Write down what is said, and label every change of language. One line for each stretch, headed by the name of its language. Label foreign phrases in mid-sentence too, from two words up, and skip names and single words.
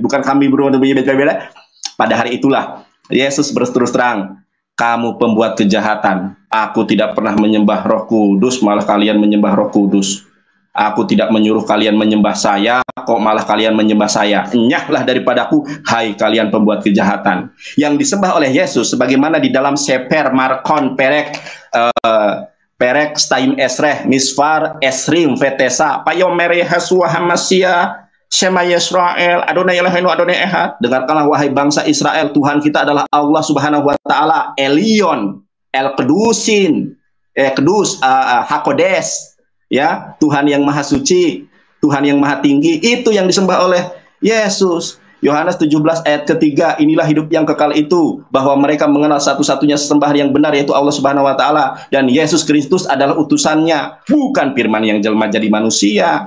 Indonesian: Bukan kami berbeda-beda. Pada hari itulah Yesus berterus terang, kamu pembuat kejahatan. Aku tidak pernah menyembah Roh Kudus, malah kalian menyembah Roh Kudus. Aku tidak menyuruh kalian menyembah saya, kok malah kalian menyembah saya. Enyahlah daripadaku, hai kalian pembuat kejahatan. Yang disembah oleh Yesus, sebagaimana di dalam
Hebrew: ספר מרקוס פרק שתים עשרה מספר עשרים ותשע ויאמר ישוע המשיח שמע ישראל אדוני אלהינו אדוני אחד.
Indonesian: Dengarkanlah wahai bangsa Israel, Tuhan kita adalah Allah
Arabic: سبحانه وتعالى,
Hebrew: עליון, אל קדושים, קדוש, הקדוש.
Indonesian: Ya, Tuhan yang maha suci, Tuhan yang maha tinggi, itu yang disembah oleh Yesus. Yohanes 17 ayat ketiga, inilah hidup yang kekal itu, bahwa mereka mengenal satu-satunya sesembahan yang benar, yaitu Allah
Arabic: سبحانه وتعالى,
Indonesian: dan Yesus Kristus adalah utusannya, bukan firman yang jelma jadi manusia.